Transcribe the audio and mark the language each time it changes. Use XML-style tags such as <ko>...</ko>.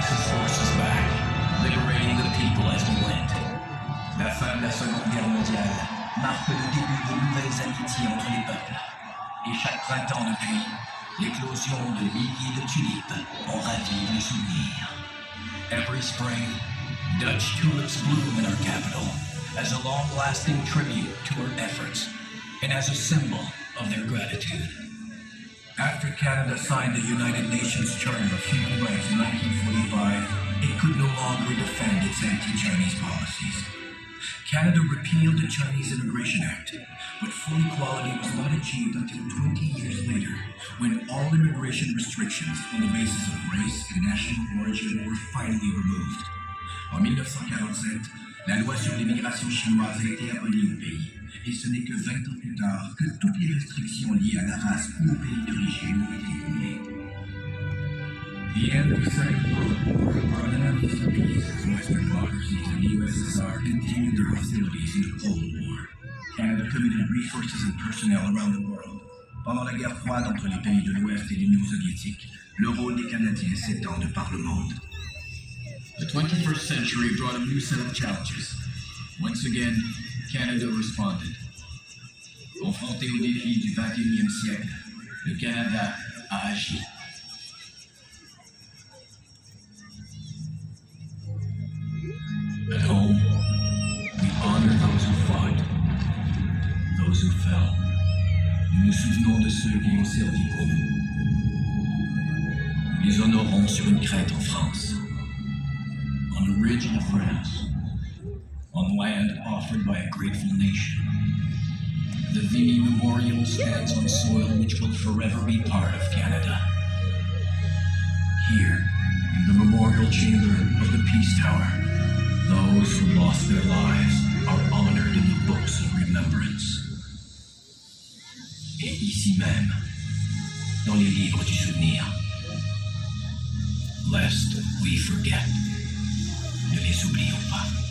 <en>Forces back, liberating the people as we went.</en> <fr>La fin de la Seconde Guerre mondiale marque le début de nouvelles amitiés entre les peuples. Et chaque printemps depuis, l'éclosion de milliers de tulipes en ravive les souvenirs.</fr> <en>Every spring, Dutch tulips bloom in our capital as a long-lasting tribute to our efforts and as a symbol of their gratitude. After Canada signed the United Nations Charter of Human Rights in 1945, it could no longer defend its anti-Chinese policies. Canada repealed the Chinese Immigration Act, but full equality was not achieved until 20 years later, when all immigration restrictions on the basis of race and national origin were finally removed.</en> <fr>En 1947, la loi sur l'immigration chinoise a été abolie au pays. Et ce n'est que 20 ans plus tard que toutes les restrictions liées à la race ou au pays d'origine ont été éliminées.</fr> <en>The end of the Second World War brought an end to peace as Western democracies and the USSR continued their hostilities in the Cold War. Canada committed resources and personnel around the world.</en> <fr>Pendant la guerre froide entre les pays de l'Ouest et l'Union soviétique, le rôle des Canadiens s'étend de par le monde.</fr> <en>The 21st century brought a new set of challenges. Once again, Canada responded.</en> <fr>Confronté aux défis du 21e siècle, le Canada a agi.</fr> <en>At home, we honor those who fought, those who fell.</en> <fr>Nous nous souvenons de ceux qui ont servi pour nous. Nous les honorons sur une crête en France,</fr> <en>on a ridge in France, on land offered by a grateful nation. The Vimy Memorial stands on soil which will forever be part of Canada. Here, in the memorial chamber of the Peace Tower, those who lost their lives are honored in the books of remembrance.</en> <fr>Et ici même, dans les livres du souvenir,</fr> <en>lest we forget,</en> <fr>ne les oublions pas.</fr>